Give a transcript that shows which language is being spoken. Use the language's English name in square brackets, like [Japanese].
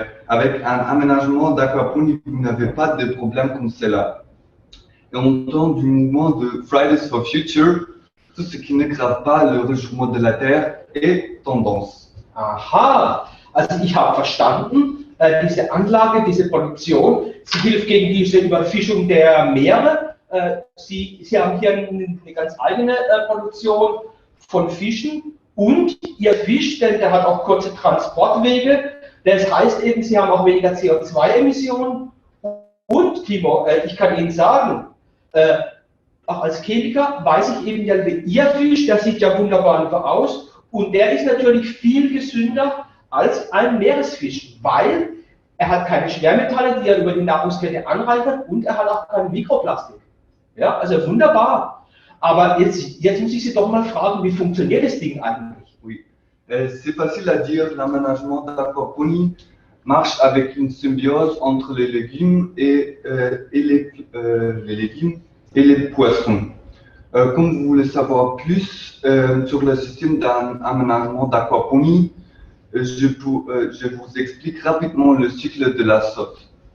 [French] Avec un aménagement d'aquaponie, vous n'avez pas de problème comme cela. Et en temps du mouvement de Fridays for Future, tout ce qui ne grave pas le réchauffement de la Terre est tendance. [German] Aha, also ich habe verstanden, diese Anlage, diese Produktion, sie hilft gegen diese Überfischung der Meere. Sie haben hier eine ganz eigene Produktion von Fischen. Und Ihr Fisch, denn der hat auch kurze Transportwege. Das heißt eben, Sie haben auch weniger CO2-Emissionen. Und Timo, ich kann Ihnen sagen, auch als Chemiker weiß ich eben ja, Ihr Fisch, der sieht ja wunderbar aus. Und der ist natürlich viel gesünder als ein Meeresfisch, weil er hat keine Schwermetalle, die er über die Nahrungskette anreichert, und er hat auch kein Mikroplastik. Ja, also wunderbar. Aber jetzt muss ich Sie doch mal fragen, wie funktioniert das Ding eigentlich? [French] Oui, c'est facile à dire. L'aménagement d'aquaponie marche avec une symbiose entre les légumes et les poissons. Comme vous voulez savoir plus sur le système d'aménagement d'aquaponie, je vous explique rapidement le cycle de la sorte.